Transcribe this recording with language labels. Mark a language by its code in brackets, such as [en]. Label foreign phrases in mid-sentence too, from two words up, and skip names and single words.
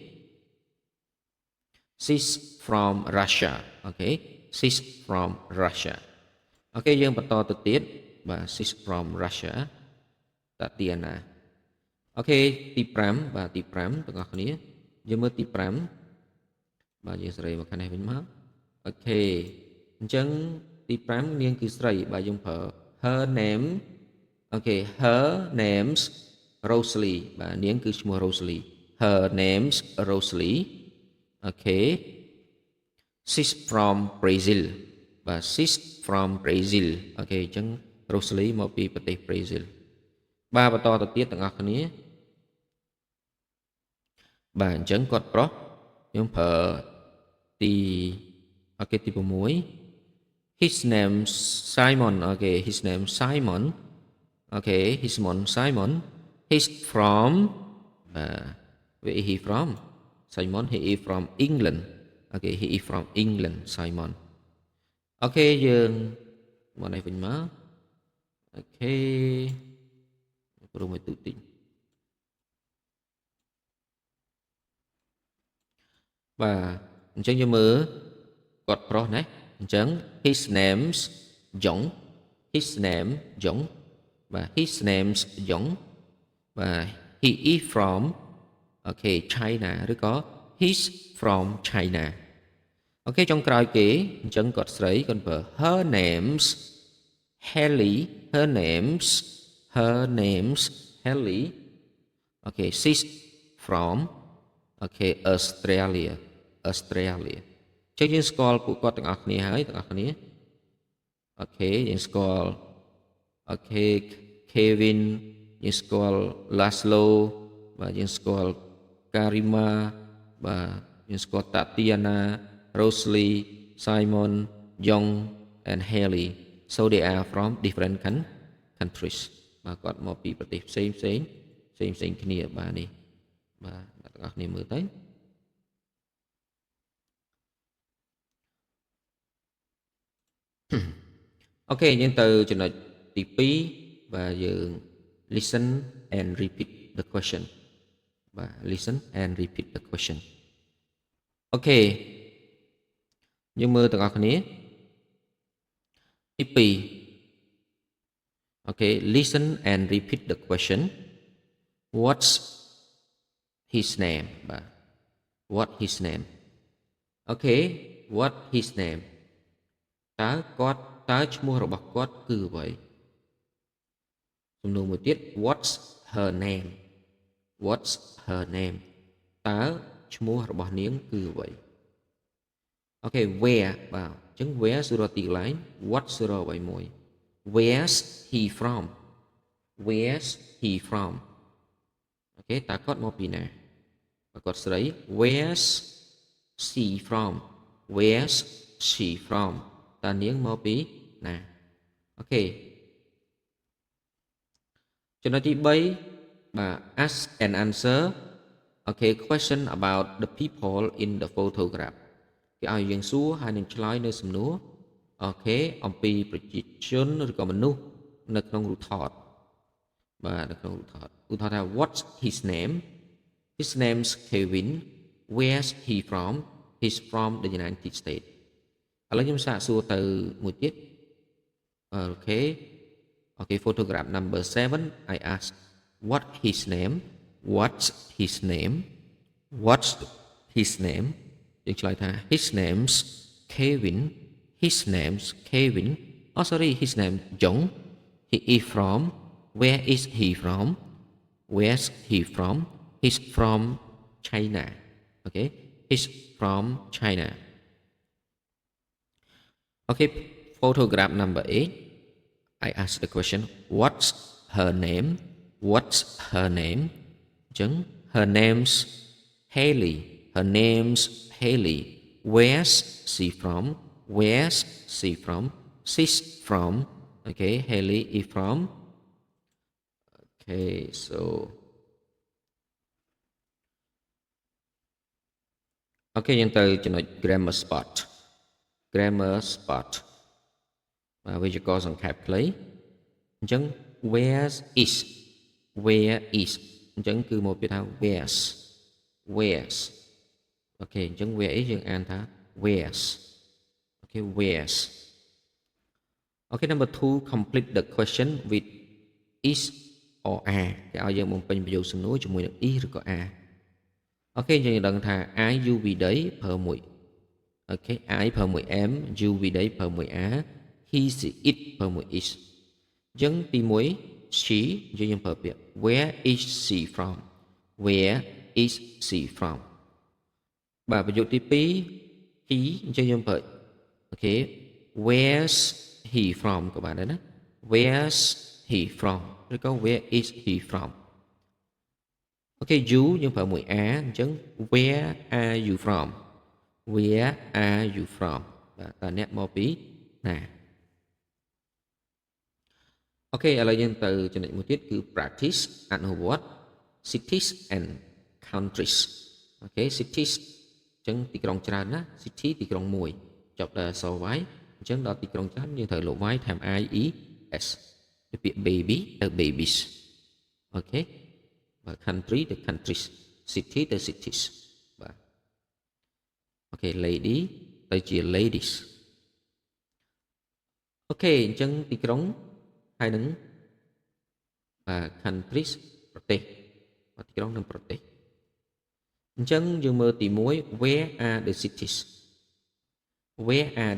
[en] she's from Russia អូខេ she's from Russia [km] អូខេយើងបន្តទៅទៀតបាទ [en] she's from Russia Tatiana [km] អូខេទី 5បាទទី5ទាំងអស់គ្នាយើងមើលទី5បាទយើងសេរីមកខាងនេះវិញមកអូខេអញ្ចឹងទី5នាងគឺស្រីបាទយើងប្រើ [en] her name [km] អូខេ [en] her name's Rosalie [km] បាទនាងគឺឈ្មោះ Rosalie [en] her name's Rosalie [km] អូខេ [en] she's from Brazil [km] បាទ [en] she's from Brazil [km] អូខេអញ្ចឹង Rosalie មកពីប្រទេស Brazil បាទបន្តទៅទៀតទាំងអស់គ្នា បាទអញ្ចឹងគាត់ប្រុសយើងប្រើទីអូខេទី6 [en] his name Simon អូខេ his name Simon អូខេ his name Simon he's from where is he from Simon he is from England អូខេ he is from England Simon [km] អូខេយើងមកនេះវិញមកអូខេព្រមឲ្យទូតិច បាទអញ្ចឹងយើងមើលគាត់ប្រុសណាអញ្ចឹង [en] his name's Jong his name Jong បាទ his name's Jong បាទ he is from អូខេ China ឬ [km] ក៏ [en] he's from China [km] អូខេចុងក្រោយគេអញ្ចឹងគាត់ស្រីគាត់ប្រើ [en] her name's Helly her name's Helly [km] អូខេ [en] she's from [km] អូខេ Australia ចឹងយើងស្គាល់ពួកគាត់ទាំងអស់គ្នាហើយ ទាំងអស់គ្នាអូខេយើងស្គាល់អូខេ Kevin យើងស្គាល់ Laszlo បាទយើងស្គាល់ Karima បាទយើងស្គាល់ Tatiana Rosalie Simon Young and Haley [en] so they are from different countries [km] បាទគាត់មកពីប្រទេសផ្សេងគ្នាបាទនេះបាទទាំងអស់គ្នាមើលទៅ អូខេយើងទៅចំណុចទី2បាទយើង [en] listen and repeat the question បាទ listen and repeat the question [km] អូខេយើងមើលទាំងអស់គ្នាទី2 [en] okay listen and repeat the question what's his name បាទ what his name okay what his name [km] តើឈ្មោះរបស់គាត់គឺអ្វីសំណួរមួយទៀត [en] what's her name what's her [km] name តើឈ្មោះរបស់នាងគឺអ្វីអូខេ where បាទអញ្ចឹង where សួរទីកន្លែង what សួរអ្វីមួយ [en] where's he from where's he from [km] អូខេតើគាត់មកពីណាបើគាត់ស្រី [en] where's she from where's she from [km] តើនាងមកពីណាអូខេ ចំណុចទី3បាទ [en] ask and answer okay question about the people in the photograph [km] គេឲ្យយើងសួរហើយនឹងឆ្លើយនៅសំណួរអូខេអំពីប្រជា ជនឬក៏មនុស្សនៅក្នុងរូបថតបាទនៅក្នុងរូបថតឧទាហរណ៍ថា [en] what's his name his name's Kevin where's he from he's from the United States [km] ឥឡូវខ្ញុំសាកសួរទៅមួយទៀតអូ [en] ខេ okay photograph number 7 I ask what his name what's his name what's his name [km] យើងឆ្លើយថា [en] his name's Kevin his name's Kevin oh sorry his name Jong he is from where is he from where's he from he's from China okay he's from China okay photograph number 8 I ask the question what's her name what's her name អញ្ចឹង her name's Haley her name's Haley where's she from where's she from she's from okay Haley is from okay so okay [km] យើងទៅចំណុច [en] grammar spot [km] បាទវេយ្យាករ ណ៍សង្ខេបខ្លីអញ្ចឹង [en] where is [km] អញ្ចឹងគឺមកពីថា [en] where's [km] អូខេអញ្ចឹង [en] where is [km] យើងអានថា [en] where's អូខេ where's អូខេ number 2 complete the question with is or are [km] គេឲ្យយើងបំពេញប្រយោគសំណួរជាមួយនឹង is ឬក៏ are អូខេយើងដឹងថា [en] I you we they [km] ប្រើមួយអូខេ I ប្រើ មួយ am [en] you we they [km] ប្រើមួយ are [en] he she it [km] ប្រើមួយ is អញ្ចឹងទី1 she យើង ប្រើពាក្យ [en] where is she from where is she from [km] បាទប្រយោគទី2 [en] he [km] អញ្ចឹងយើងប្រើអូខេ [en] where's he from [km] ក៏បានដែរណា [en] where's he from ឬក៏ where is he from អូខេ you [km] យើងប្រើមួយ [en] are អញ្ចឹង where are you from where are you from [km] បាទតើអ្នកមកពីណា អូខេឥឡូវយើងទៅចំណុចមួយទៀតគឺ practice អនុវត្ត [en] cities and countries [km] អូខេ cities អញ្ចឹងទីក្រុងច្រើនណា city ទីក្រុងមួយចប់ដល់អក្សរ y អញ្ចឹងដល់ទីក្រុងច្រើនយើងត្រូវលុប y ថែម [en] i e s [km] ពីពាក្យ baby ទៅ babies អូខេបាទ country ទៅ countries city ទៅ cities បាទអូខេ lady ទៅជា ladies អូខេអញ្ចឹងទីក្រុងហើយនឹងបាទ countries ប្រទេសបាទទីក្រុងនិងប្រទេសអញ្ចឹងយើងមើលទី1 [en] where are the cities where are